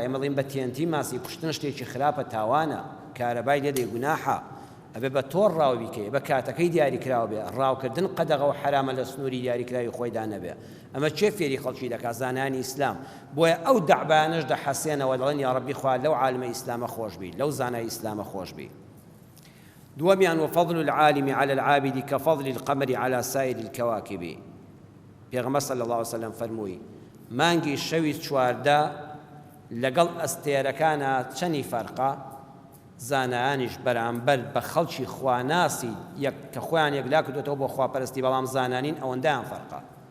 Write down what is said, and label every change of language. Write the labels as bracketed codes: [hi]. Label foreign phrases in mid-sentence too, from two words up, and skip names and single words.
[ckb] ئێمە بڵین بە تێنتی ماسی کوشتن شتێکی خراپە، تاوانە، کارەبای لێدەی گوناحە، ئەبێ بە تۆڕ ڕاو بیکەی، بە کاتەکەی دیاری کراوە بێ. ڕاوکردن قەدەغە و حرامە لە سنووری دیاریکراوی خۆیدا نەبێ. ئەمە چێ فێری خەڵکی دەکات؟ زانانی ئیسلام. بۆیە ئەو دەعبانەش دەحەسێنەوە، دەڵێن یا ڕەبی خوا لەو عالمە ئیسلامە خۆش بی، لەو زانای ئیسلامە خۆش بی. [ar] دووەمیان وفضل العالم على العابد كفضل القمر على سائر الكواكب. [ckb] پێغەمبەر [ar] صلی الله عليه وسلم [ckb] فەرمووی مانگی شەوی چواردە لەگەڵ ئەستێرەکانە چەنی فەرقە؟ زانایانیش بەرامبەر بە خەڵکی خواناسی کە خۆیان یەکلا کردوێتەوە بۆ خواپەرستی، بەڵام زانانین ئەوەندەیان فەرقە.